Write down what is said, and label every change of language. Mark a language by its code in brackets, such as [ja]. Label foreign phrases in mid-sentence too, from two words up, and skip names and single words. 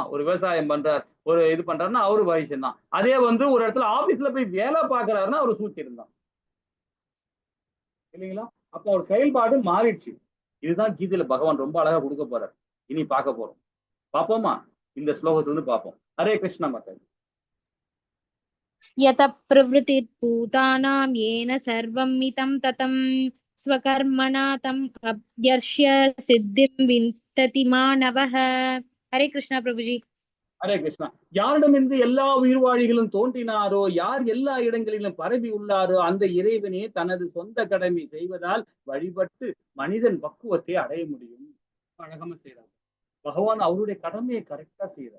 [ta] ஒரு விவசாயம் பண்றார், ஒரு இது பண்றாருன்னா அவரு வைசியம் தான். அதே ஒரு இடத்துல ஆபீஸ்ல போய் வேலை பார்க்கிறாருன்னா அவரு சூத்திரம் தான். இல்லைங்களா? அப்ப அவர் செயல்பாடு மாறிடுச்சு. இதுதான் கீதையில பகவான் ரொம்ப அழகா கொடுக்க போறார். இனி பார்க்க போறோம். பார்ப்போமா? இந்த ஸ்லோகத்திலிருந்து பார்ப்போம். ஹரே கிருஷ்ணா மாதாஜி. [sa] यत प्रवृत्तिर्भूतानां येन सर्वं मितं ततं स्वकर्मणा तम् अभ्यर्ष्य सिद्धिं विन्दति मानवः. [hi] हरे कृष्णा प्रभु जी. [ta] ஹரே கிருஷ்ணா. யாரிடமிருந்து எல்லா உயிர்வாழிகளும் தோன்றினாரோ, யார் எல்லா இடங்களிலும் பரவி உள்ளாரோ அந்த இறைவனே தனது சொந்த கடமை செய்வதால் வழிபட்டு மனிதன் பக்குவத்தை அடைய முடியும். அழகமா செய்யறார் பகவான். அவருடைய கடமையை கரெக்டா செய்யறார்.